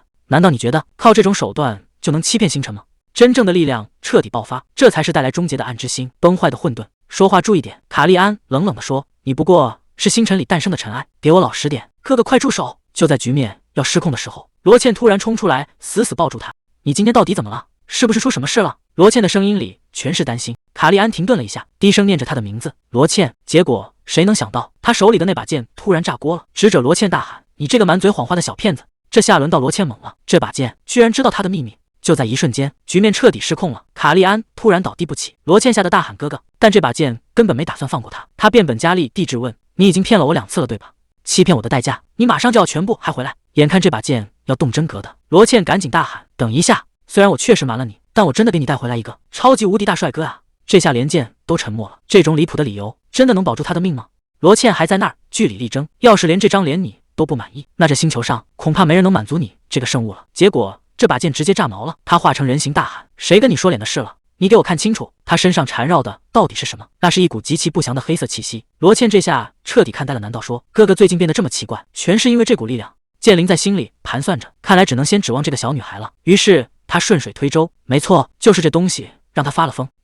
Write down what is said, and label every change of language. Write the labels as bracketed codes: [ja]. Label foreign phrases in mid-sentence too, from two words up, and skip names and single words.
[zh] 難道你覺得靠這種手段就能欺騙星辰嗎？真正的力量徹底爆發，這才是帶來終結的暗之心，崩壞的混沌。說話注意點。卡利安冷冷地說，你不過是星辰裡誕生的塵埃，給我老實點。哥哥快住手。就在局面要失控的時候，羅茜突然衝出來，死死抱住他。你今天到底怎麼了？是不是出什麼事了？羅茜的聲音裡全是擔心。卡利安停頓了一下，低聲念着他的名字，羅茜。結果誰能想到，他手裡的那把劍突然炸鍋了，指着羅茜大喊，你這個滿嘴謊話的小騙子。這下輪到羅茜懵了，這把劍居然知道他的秘密。就在一瞬間，局面徹底失控了。卡利安突然倒地不起，羅茜嚇得大喊哥哥，但這把劍根本沒打算放過他。他變本加厲地質問，你已經騙了我2次了對吧？欺騙我的代價，你馬上就要全部還回來。眼看這把劍要動真格的，羅茜趕緊大喊，等一下，雖然我確實瞞了你，但我真的給你帶回來一個超級無敵大帥哥啊。這下連劍都沉默了，這種離譜的理由真的能保住他的命嗎？羅茜還在那兒據理力爭，要是連這張臉你都不滿意，那這星球上恐怕沒人能滿足你這個聖物了。結果這把劍直接炸毛了，他化成人形大喊，誰跟你說臉的事了？你給我看清楚，他身上纏繞的到底是什麼？那是一股極其不祥的黑色氣息。羅茜這下徹底看呆了，難道說哥哥最近變得這麼奇怪，全是因為這股力量？劍靈在心裡盤算着，看來只能先指望這個小女孩了。於是他順水推舟，沒錯，就是這東西讓他發了瘋。